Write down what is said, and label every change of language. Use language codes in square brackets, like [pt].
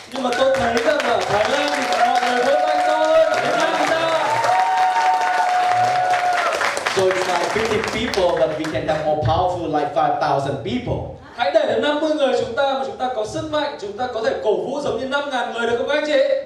[vi] Nhưng mà tôi thấy rằng ở Thái Lan thì mọi người vỗ tay to hơn, ở Việt Nam thì sao? [en] So it's like 50 people, but we can have more powerful like 5,000 people. [vi] Hãy để đến 50 người chúng ta mà chúng ta có sức mạnh, chúng ta có thể cổ vũ giống như 5.000 người được không các anh chị?